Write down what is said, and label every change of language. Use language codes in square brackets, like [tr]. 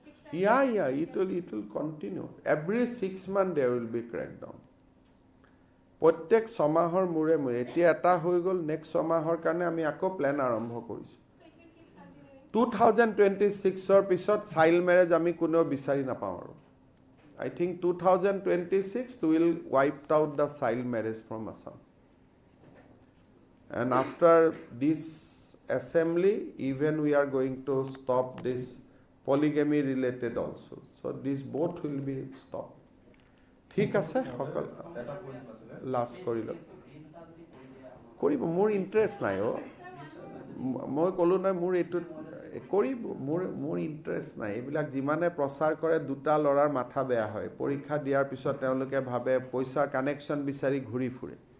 [en] Yeah, it will continue. Every 6 months there will be crackdown. [as] প্ৰত্যেক ছমাহৰ মূৰে মূৰে এতিয়া এটা হৈ গ'ল নেক্সট ছমাহৰ কাৰণে আমি আকৌ প্লেন আৰম্ভ কৰিছোঁ 2026ৰ পিছত চাইল্ড মেৰেজ আমি কোনেও বিচাৰি নাপাওঁ আৰু [en] I think 2026 we will wipe out the child marriage from Assam. And after this assembly, even we are going to stop this polygamy related also. So this both will be stopped. [as] ঠিক আছে সকল last কৰিলো কৰিব মোৰ interest নাই মই ক'লো নাই মোৰ এইটো কৰিব মোৰ ইণ্টাৰেষ্ট নাই এইবিলাক যিমানে প্ৰচাৰ কৰে দুটা ল'ৰাৰ মাথা বেয়া হয় পৰীক্ষা দিয়াৰ পিছত তেওঁলোকে ভাবে পইচা কানেকশ্যন বিচাৰি ঘূৰি ফুৰে